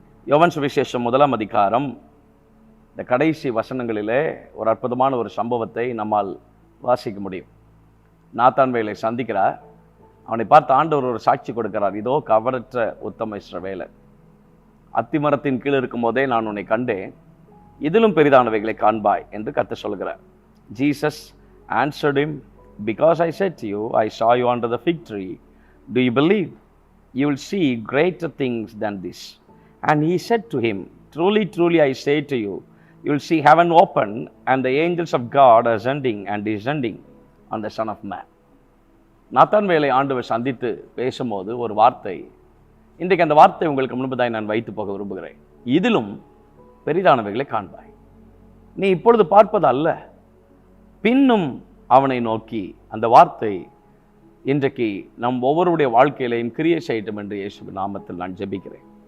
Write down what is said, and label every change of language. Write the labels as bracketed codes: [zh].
[ta] யோவான் சுவிசேஷம் 1 அதிகாரம் இந்த கடைசி வசனங்களிலே ஒரு அற்புதமான ஒரு சம்பவத்தை நம்மால் வாசிக்க முடியும். நாத்தான்வேலை சந்திக்கிறார். அவனை பார்த்து ஆண்டவர் ஒரு சாட்சி கொடுக்கிறார். இதோ கவரற்ற உத்தம இஸ்ரவேலர், அத்திமரத்தின் கீழ் இருக்கும் போதே நான் உன்னை கண்டேன், இதிலும் பெரிதானவைகளை காண்பாய் என்று கர்த்தர் சொல்கிறார். [en] Jesus answered him, because I said to you, I saw you under the fig tree. Do you believe? You will see greater things than this. And he said to him, truly, truly, I say to you, you will see heaven open and the angels of God ascending and descending on the Son of Man. [ta] நாத்தான்வேலை ஆண்டவர் சந்தித்து பேசும்போது ஒரு வார்த்தை, இன்றைக்கு அந்த வார்த்தை உங்களுக்கு முன்பதாய் நான் வைத்து போக விரும்புகிறேன். இதிலும் பெரிதானவைகளை காண்பாய். நீ இப்பொழுது பார்ப்பது அல்ல, பின்னும் அவனை நோக்கி. அந்த வார்த்தை இன்றைக்கு நம் ஒவ்வொருடைய வாழ்க்கையிலையும் கிரியை செய்யட்டும் என்று இயேசுவின் நாமத்தில் நான் ஜெபிக்கிறேன்.